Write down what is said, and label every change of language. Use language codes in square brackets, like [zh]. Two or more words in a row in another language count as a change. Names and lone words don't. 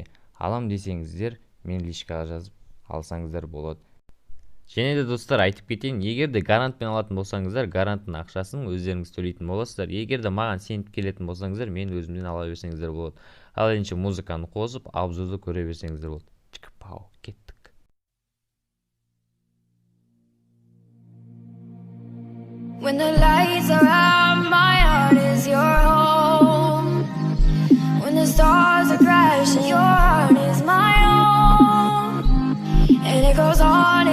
[kk] Алам десеңіздер, мен личкаға жазып алсаңыздар болады. Және де достар айтып кетейін, егер де гарантпен алатын болсаңыздар, гаранттың ақшасын өздеріңіз төлейтін боласыздар. Егер де маған сеніп келетін болсаңыздар, мен өзімден ала берсеңіздер болады. Ал енді музыканы қосып, обзорды көре берсеңіздер болады. Чықпау, кеттік. [en] When the lights are out, my heart is your home. When the stars are crashing, your heart is my own. And it goes on